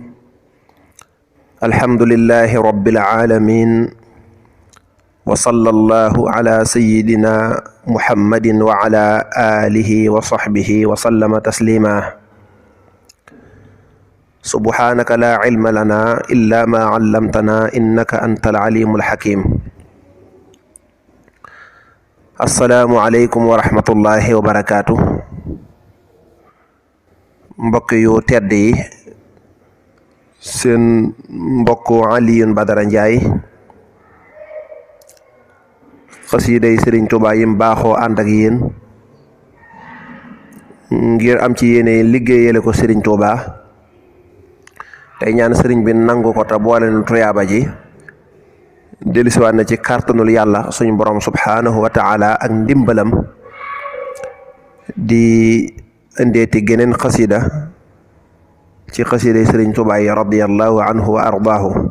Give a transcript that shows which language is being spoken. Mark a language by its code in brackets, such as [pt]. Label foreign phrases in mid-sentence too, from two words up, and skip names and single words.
[ar] الحمد لله رب العالمين، وصلى الله على سيدنا محمد وعلى آله وصحبه وسلم تسليما. سبحانك لا علم لنا إلا ما علمتنا إنك أنت العليم الحكيم. السلام عليكم ورحمة الله وبركاته. [wo] mbokk yu tedd yi, seen mbokk Alioune Badara Ndiaye xasiiday Sëriñ Tuubaa yim baaxoo ànd ak yéen ngir am ci yéene liggéeyale ko Sëriñ Tuubaa tey ñaan sëriñ bi nangu ko te boole nu tuyaaba ji dellusiwaat na ci kàttanul yàlla suñu borom [ar] سبحانه وتعالى [wo] ak ndimbalam di indeeti geneen xasida ci xasiday Sëriñ Tuubaa yi [ar] رضي الله عنه وأرضاه.